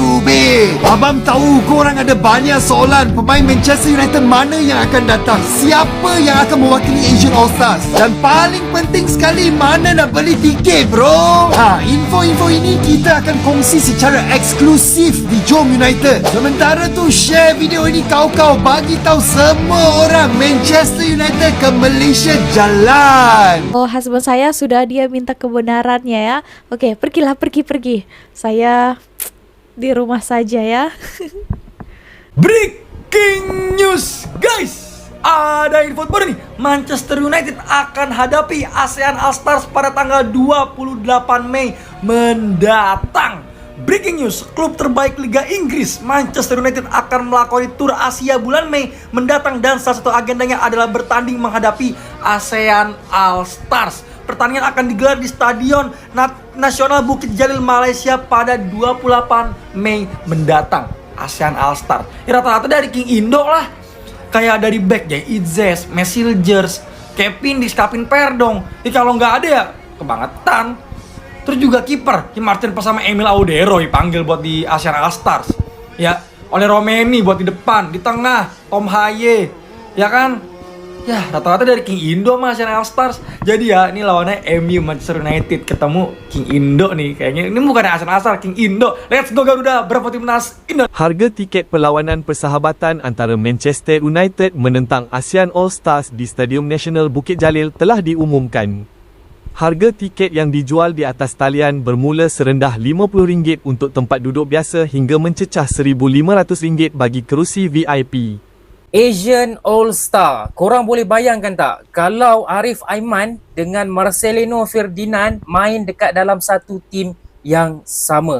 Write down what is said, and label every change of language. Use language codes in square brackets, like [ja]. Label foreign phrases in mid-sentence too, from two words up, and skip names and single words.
[ms] Abang tahu korang ada banyak soalan pemain Manchester Manchester United mana yang akan datang, siapa yang akan mewakili Asian All-Stars, dan paling penting sekali, mana nak beli tiket bro. Info-info ini kita akan kongsi secara eksklusif di Jom United. Sementara tu share video ini kau-kau, bagi tahu semua orang Manchester United ke Malaysia jalan. Oh, husband saya sudah dia minta kebenarannya ya. Oke, pergilah, pergi. Saya di rumah saja ya. [en] Breaking news [id] guys, ada info baru nih. Manchester United akan hadapi ASEAN All-Stars pada tanggal 28 Mei mendatang. [en] Breaking news, [id] klub terbaik Liga Inggris Manchester United akan melakoni tur Asia bulan Mei mendatang, dan salah satu agendanya adalah bertanding menghadapi ASEAN All-Stars. Pertandingan akan digelar di Stadion Nasional Bukit Jalil, Malaysia pada 28 Mei mendatang. ASEAN All-Star ya, rata-rata dari King Indo lah. Kayak dari back ya Idzes, Mesilgers, Kevin Diskapin Perdong. Jadi kalau nggak ada ya kebangetan. Terus juga kiper Kim Martin bersama Emil Audero dipanggil buat di ASEAN All-Stars. Ya, oleh Romeni buat di depan, di tengah Tom Haye. Ya kan? Ya, rata-rata dari King Indo sama ASEAN All-Stars. Jadi ya, ini lawannya MU Manchester United ketemu King Indo nih. Kayaknya ini bukan ASEAN All-Stars, King Indo. [en] Let's go [id] Garuda, berapa timnas Indo. [ms] Harga tiket perlawanan persahabatan antara Manchester United menentang ASEAN All-Stars di Stadium Nasional Bukit Jalil telah diumumkan. Harga tiket yang dijual di atas talian bermula serendah RM50 untuk tempat duduk biasa hingga mencecah RM1,500 bagi kerusi VIP. Asian All-Star. Korang boleh bayangkan tak kalau Arif Aiman dengan Marcelino Ferdinand main dekat dalam satu tim yang sama.